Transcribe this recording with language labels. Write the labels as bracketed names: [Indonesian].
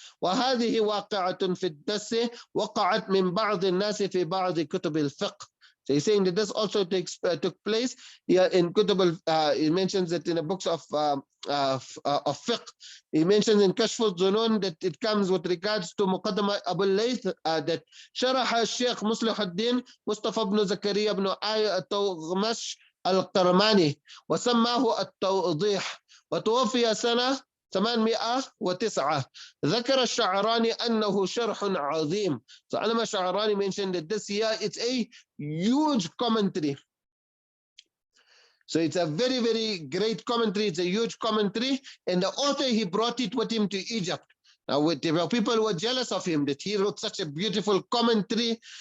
[Arabic] وهذه واقعة في الدس وقعت من بعض الناس في بعض كتب الفقه. [English] So he's saying that this also took place here in Kutub he mentions that in the books of fiqh. He mentions in Kashf al-Zunun that it comes with regards to Muqaddama Abu Layth that [Arabic] شرح الشيخ مصلح الدين مصطفى بن زكريا بن التوغمش القرماني وسماه التوضيح وتوفي سنة 809. ذكر الشعراني أنه شرح عظيم. [English] So Alama Sha'rani mentioned that this year it's a huge commentary. So it's a very, very great commentary. It's a huge commentary. And the author, he brought it with him to Egypt. Now, people were jealous of him that he wrote such a beautiful commentary.